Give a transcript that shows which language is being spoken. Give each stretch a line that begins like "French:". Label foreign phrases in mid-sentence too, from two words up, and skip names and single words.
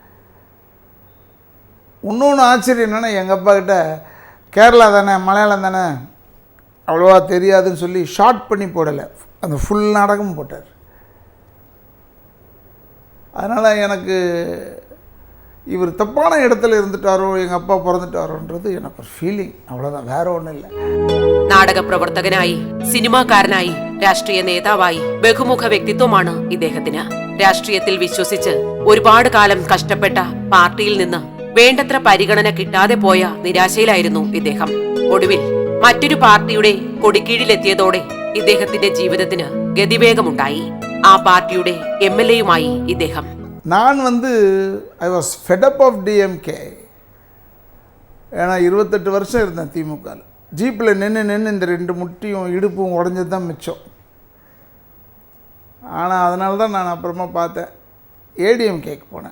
Tamil: இன்னொன்று ஆச்சரியம் என்னென்னா, எங்கள் அப்பா கிட்ட கேரளா தானே மலையாளம் தானே அவ்வளோவா தெரியாதுன்னு சொல்லி ஷார்ட் பண்ணி போடலை, அந்த ஃபுல் நாடகமும் போட்டார். அதனால் எனக்கு இவர் தப்பான இடத்துல இருந்துட்டாரோ, எங்கள் அப்பா பிறந்துட்டாரோன்றது எனக்கு ஒரு ஃபீலிங், அவ்வளோதான், வேற ஒன்றும் இல்லை.
Malayalam: നാടക പ്രവർത്തകനായി, സിനിമാക്കാരനായി, രാഷ്ട്രീയ നേതാവായി ബഹുമുഖ വ്യക്തിത്വമാണ് ഇദ്ദേഹത്തിന്. രാഷ്ട്രീയത്തിൽ വിശ്വസിച്ച് ഒരുപാട് കാലം കഷ്ടപ്പെട്ട പാർട്ടിയിൽ നിന്ന് വേണ്ടത്ര പരിഗണന കിട്ടാതെ പോയ നിരാശയിലായിരുന്നു ഇദ്ദേഹം. ഒടുവിൽ മറ്റൊരു പാർട്ടിയുടെ കൊടിക്കീഴിലെത്തിയതോടെ ഇദ്ദേഹത്തിന്റെ ജീവിതത്തിന് ഗതിവേഗമുണ്ടായി. ആ പാർട്ടിയുടെ MLA-യുമായി ഇദ്ദേഹം.
English: நான் I was fed up of DMK.
Tamil: ஏன்னா 28 வருஷம் இருந்தேன் திமுகவில். ஜீப்பில் நின்று இந்த 2 முட்டியும் இடுப்பும் உடஞ்சது தான் மிச்சம். ஆனால் அதனால தான் நான் அப்புறமா பார்த்தேன், ஏடிஎம்கேக்கு போனேன்.